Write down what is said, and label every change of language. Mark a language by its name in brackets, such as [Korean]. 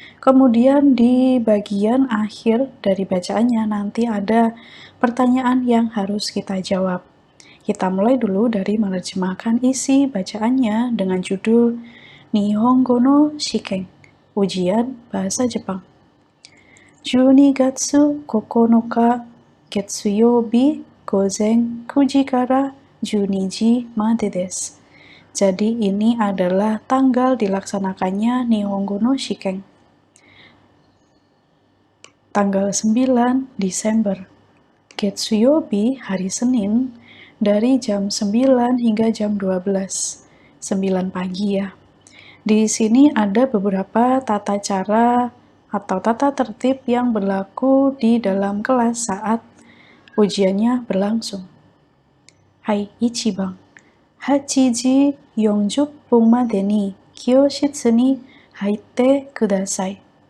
[Indonesian] Kemudian di bagian akhir dari bacaannya nanti ada pertanyaan yang harus kita jawab. Kita mulai dulu dari menerjemahkan isi bacaannya dengan judul Nihongo no Shiken, ujian bahasa Jepang. [Japanese] 12月9日月曜日午前9時から12時までです. [Indonesian] Jadi ini adalah tanggal dilaksanakannya Nihongo no Shiken. Tanggal 9 Desember. Getsuyobi hari Senin dari jam 9 hingga jam 12. 9 pagi ya. Di sini ada beberapa tata cara atau tata tertib yang berlaku di dalam kelas saat ujiannya berlangsung. [Japanese] Hai, ichiban. 8時40分までに教室に入ってください.